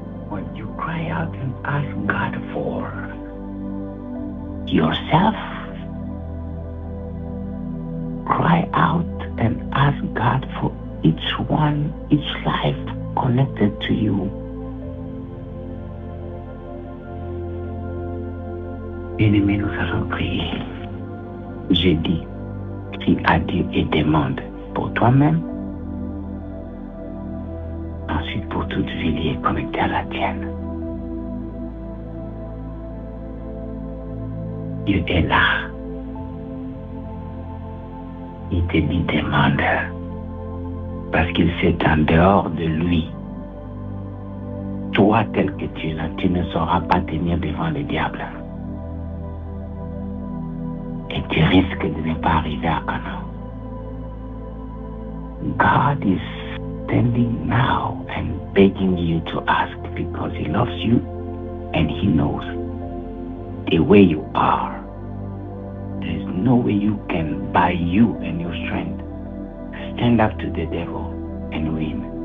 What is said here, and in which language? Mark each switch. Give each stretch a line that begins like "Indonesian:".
English: When you cry out and ask God for yourself, cry out and ask God for each one, each life connected to you.
French: Bien-aimés, nous allons prier. J'ai dit, crie à Dieu et demande pour toi-même, ensuite pour toute vie liée connectée à la tienne. Dieu est là. Il te dit demande, parce qu'il sait en dehors de lui, toi tel que tu es là, tu ne sauras pas tenir devant le diable. Et tu risques de ne pas arriver à Canaan.
English: God is standing now and begging you to ask because He loves you and He knows the way you are. There is no way you can, by you and your strength, stand up to the devil and win.